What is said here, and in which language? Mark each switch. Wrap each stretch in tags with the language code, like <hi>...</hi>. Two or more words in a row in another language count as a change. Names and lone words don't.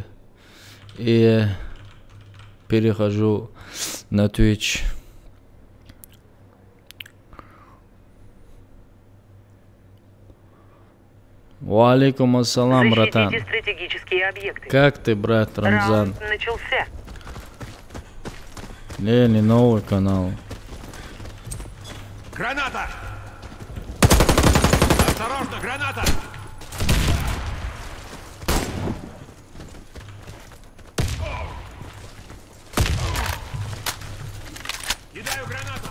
<ru>И перехожу на Twitch.</ru> <ar>وعليكم السلام,</ar> <ru>братан. Как ты, брат Рамзан? Начался. Не новый канал. Граната! Осторожно, граната! Кидаю гранату!</ru>